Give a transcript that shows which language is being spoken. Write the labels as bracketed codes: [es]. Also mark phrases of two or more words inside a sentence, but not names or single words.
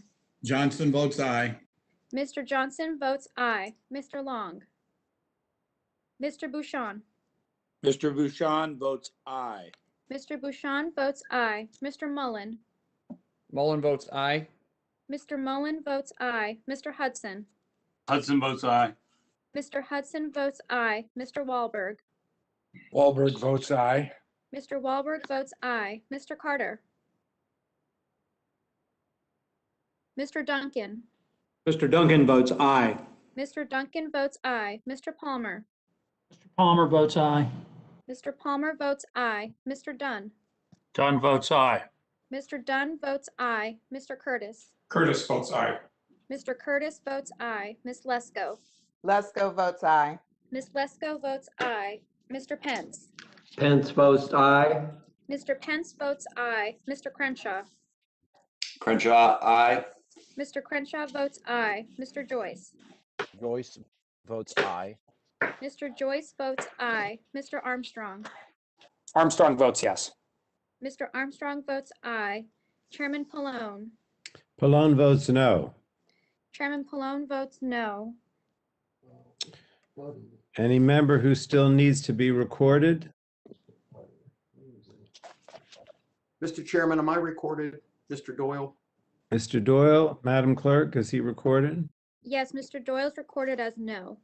[en] Johnson votes aye. Mr. Johnson votes aye. Mr. Long. Mr. Bouchon. Mr. Bouchon votes aye. Mr. Bouchon votes aye. Mr. Mullen. Mullen votes aye. Mr. Mullen votes aye. Mr. Hudson. Hudson votes aye. Mr. Hudson votes aye. Mr. Wahlberg. Wahlberg votes aye. Mr. Wahlberg votes aye. Mr. Carter. Mr. Duncan. Mr. Duncan votes aye. Mr. Duncan votes aye. Mr. Palmer. Palmer votes aye. Mr. Palmer votes aye. Mr. Dunn. Dunn votes aye. Mr. Dunn votes aye. Mr. Curtis. Curtis votes aye. Mr. Curtis votes aye. Ms. Lesko. Lesko votes aye. Ms. Lesko votes aye. Mr. Pence. Pence votes aye. Mr. Pence votes aye. Mr. Crenshaw. Crenshaw, aye. Mr. Crenshaw votes aye. Mr. Joyce. Joyce votes aye. Mr. Joyce votes aye. Mr. Armstrong. Armstrong votes yes. Mr. Armstrong votes aye. Chairman Pallone. Pallone votes no. Chairman Pallone votes no. Any member who still needs to be recorded? Mr. Chairman, am I recorded? Mr. Doyle? Mr. Doyle, Madam Clerk, is he recorded? Yes, Mr. Doyle's recorded as no.